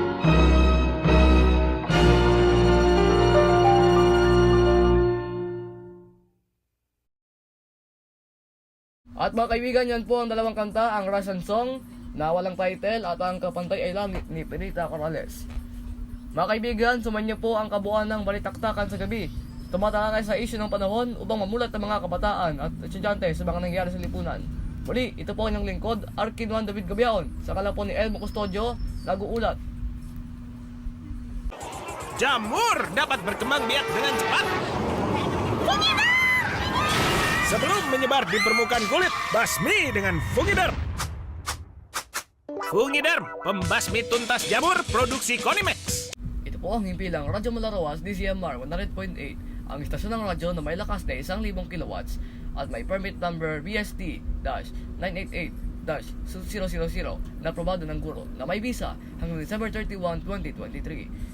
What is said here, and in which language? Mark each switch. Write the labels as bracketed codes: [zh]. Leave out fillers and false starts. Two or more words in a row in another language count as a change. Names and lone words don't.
[tl] At mga kaibigan, yan po ang dalawang kanta, ang Russian Song na walang title at ang Kapantay ay Langit ni Perita Corrales. Mga kaibigan, sumainyo po ang kabuuan ng Balitaktakan sa gabi. Tumatalakay sa isyu ng panahon upang mamulat ng mga kabataan at estudyante sa mga nangyayari sa lipunan. Muli, ito po ang inyong lingkod, Arkin Juan David Gabiaon, sa kala po ni Elmo Custodio, nag-uulat. [id] Jamur dapat berkembang biak dengan cepat. Sebelum menyebar di permukaan kulit, basmi dengan Fungiderm. Fungiderm, pembasmi tuntas jamur produksi Konimex. [tl] Ito po ang himpilang Radyo Malarawas DCMR 100.8, ang istasyon ng radyo na may lakas na 1,000 kilowatts at may [en] permit number [tl] BST-988-000 na aprobado ng guro na may visa hanggang December 31, 2023.